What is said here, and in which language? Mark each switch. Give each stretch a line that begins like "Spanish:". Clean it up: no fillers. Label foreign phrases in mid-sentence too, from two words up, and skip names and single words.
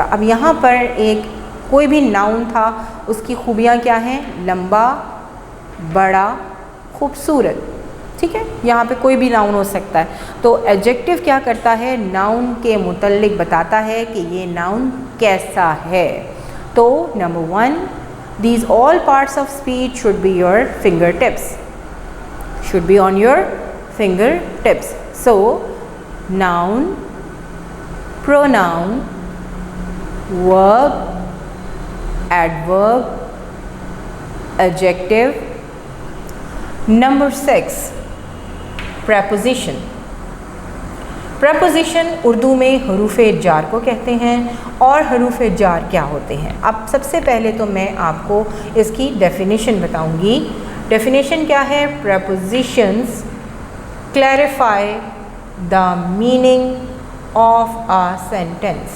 Urdu: اب یہاں پر ایک کوئی بھی ناؤن تھا، اس کی خوبیاں کیا ہیں? لمبا، بڑا، خوبصورت. ٹھیک ہے، یہاں پے کوئی بھی ناؤن ہو سکتا ہے۔ تو ایڈجیکٹو کیا کرتا ہے? ناؤن کے متعلق بتاتا ہے کہ یہ ناؤن کیسا ہے. تو نمبر 1,
English: these all parts of speech should be your fingertips, should be on your fingertips. So noun, pronoun, verb, adverb, adjective. Number 6, preposition.
Urdu: پریپوزیشن اردو میں حروف جار کو کہتے ہیں. اور حروف جار کیا ہوتے ہیں؟ اب سب سے پہلے تو میں آپ کو اس کی ڈیفینیشن بتاؤں گی. ڈیفینیشن کیا ہے?
English: Prepositions clarify the meaning of a sentence.